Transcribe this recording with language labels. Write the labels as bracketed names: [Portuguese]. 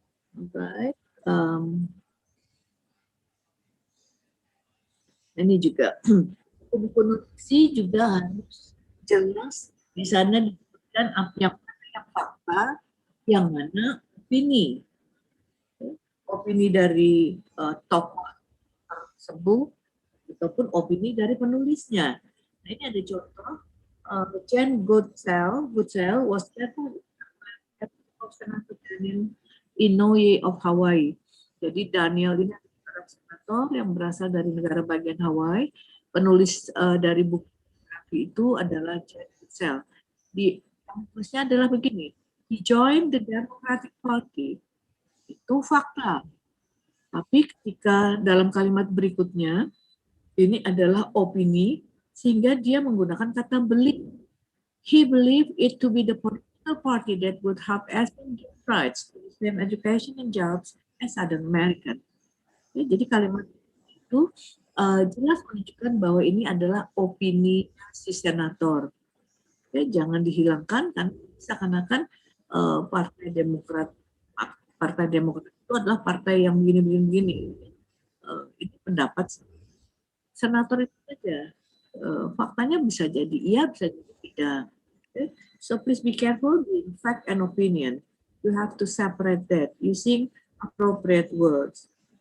[Indonesian] Baik, ini juga buku nutrisi juga harus jelas di sana disebutkan yang fakta, yang mana opini dari tokoh tersebut ataupun opini dari penulisnya. Nah, ini ada contoh. [English] Jane Goodell was careful of Senator Daniel Inouye of Hawaii. [Indonesian] Jadi Daniel ini adalah senator yang berasal dari negara bagian Hawaii. Penulis dari buku itu adalah Jane Goodell. Tulisnya adalah begini. [English] He joined the Democratic Party. [Indonesian] Itu fakta. Tapi ketika dalam kalimat berikutnya, ini adalah opini, sehingga dia menggunakan kata believe. [English] He believed it to be the political party that would help Asian get rights to the same education and jobs as other American. [Indonesian] Ya, jadi kalimat itu jelas menunjukkan bahwa ini adalah opini si senator. Ya, jangan dihilangkan, kan seakan-akan Partai Demokrat itu adalah partai yang begini-begini. Itu pendapat senator itu saja. Faktanya bisa jadi iya, bisa jadi tidak. [English] Okay? So please be careful in fact and opinion. You have to separate that using appropriate words.